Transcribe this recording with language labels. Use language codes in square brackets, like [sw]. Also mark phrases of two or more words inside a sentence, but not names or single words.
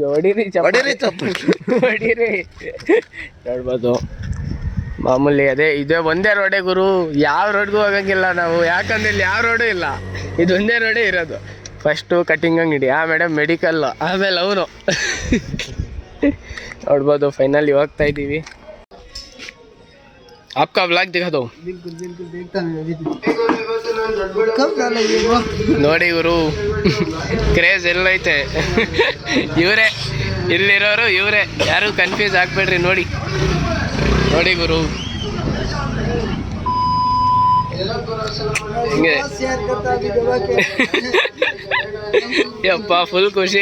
[kn] ಹೊಡೀರಿ ಹೊಡೀರಿ. ಹೇಳ್ಬೋದು ಮಾಮೂಲಿ ಇದೇ ಒಂದೇ ರೋಡೇ ಗುರು. ಯಾವ ರೋಡ್ಗೂ ಹೋಗಂಗಿಲ್ಲ ನಾವು, ಯಾಕಂದ್ರೆ ಇಲ್ಲಿ ಯಾವ ರೋಡು ಇಲ್ಲ. ಇದು ಒಂದೇ ರೋಡೇ ಇರೋದು. ಫಸ್ಟು ಕಟಿಂಗ್ ಅಂಗಡಿ, ಆಮೇಲೆ ಮೆಡಿಕಲ್ಲು, ಆಮೇಲೆ ಅವನು ನೋಡ್ಬೋದು. ಫೈನಲಿ ಹೋಗ್ತಾ ಇದ್ದೀವಿ. [hi] आपका व्लॉग दिखा दो। बिल्कुल देखता हूं। [kn] ನೋಡಿ ಇವರು ಕ್ರೇಜ್ ಎಲ್ಲೈತೆ. ಇವರೇ ಇಲ್ಲಿರೋರು, ಇವರೇ, ಯಾರು ಕನ್ಫ್ಯೂಸ್ ಆಗ್ಬೇಡ್ರಿ. ನೋಡಿ ನೋಡಿ ಗುರು ಹಿಂಗೆ ಯಪ್ಪ ಫುಲ್ ಖುಷಿ.